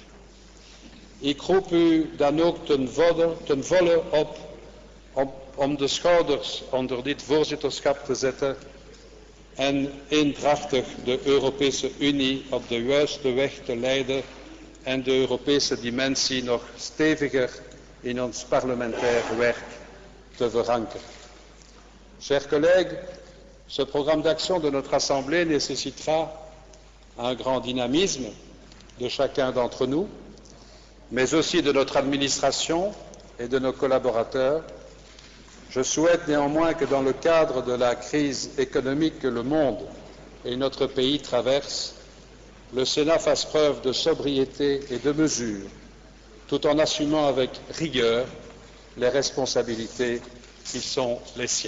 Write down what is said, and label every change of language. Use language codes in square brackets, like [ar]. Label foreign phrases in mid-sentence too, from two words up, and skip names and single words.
[nl] Ik roep u dan ook ten volle op om de schouders onder dit voorzitterschap te zetten en eendrachtig de Europese Unie op de juiste weg te leiden en de Europese dimensie nog steviger in ons parlementair werk te verankeren. [fr] Chers collègues, ce programme d'action de notre Assemblée nécessitera un grand dynamisme de chacun d'entre nous, mais aussi de notre administration et de nos collaborateurs. Je souhaite néanmoins que dans le cadre de la crise économique que le monde et notre pays traversent, le Sénat fasse preuve de sobriété et de mesure, tout en assumant avec rigueur les responsabilités qui sont les siennes.